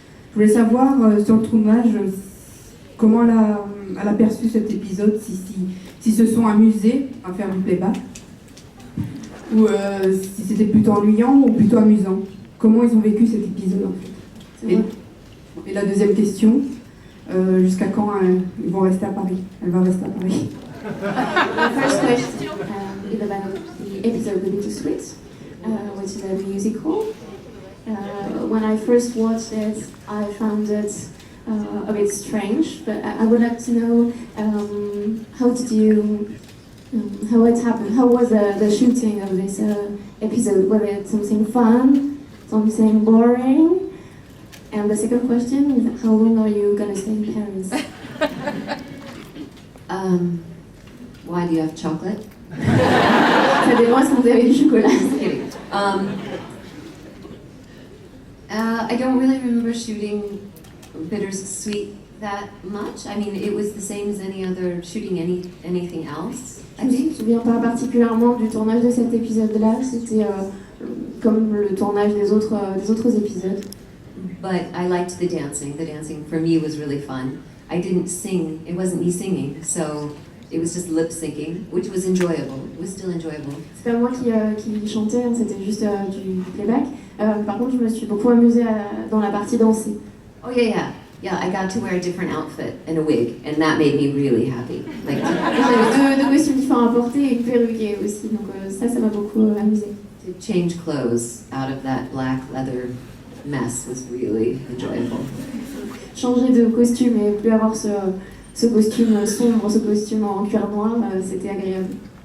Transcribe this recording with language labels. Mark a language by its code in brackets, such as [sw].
[fr] Je voulais savoir sur le tournage comment elle a perçu cet épisode, si se sont amusés à faire du playback, ou si c'était plutôt ennuyant ou plutôt amusant. Comment ils ont vécu cet épisode en fait. Et la deuxième question, jusqu'à quand ils vont rester à Paris? Elle va rester à Paris. [en] The first question is about the episode The Bittersweet, which is a musical. When I first watched it, I found it a bit strange, but I would like to know how did you, how it happened, how was the shooting of this episode? Was it something fun, something boring? And the second question is, how long are you going to stay in Paris? Why do you have chocolate? [fr] Ça dépend, est-ce que vous avez du chocolat? [en] Kidding. I don't really remember shooting Bittersweet that much. I mean, it was the same as any other shooting anything else. [fr] Je me souviens pas particulièrement du tournage de cet épisode-là. C'était comme le tournage des autres épisodes. [en] but I liked the dancing. The dancing for me was really fun. I didn't sing, it wasn't me singing, so it was just lip syncing, which was enjoyable. It was still enjoyable. [fr] C'est pas moi qui chantais, hein, c'était juste du playback. Par contre, je me suis beaucoup amusée dans la partie dansée. [en] Oh yeah, I got to wear a different outfit and a wig, and that made me really happy. Like, [fr] J'avais deux costumes différents à porter et une perruque aussi, donc ça m'a beaucoup amusée. [en] to change clothes out of that black leather mess was really enjoyable. [fr] Changer de costume et plus avoir ce costume sombre, ce costume en cuir noir, c'était agréable.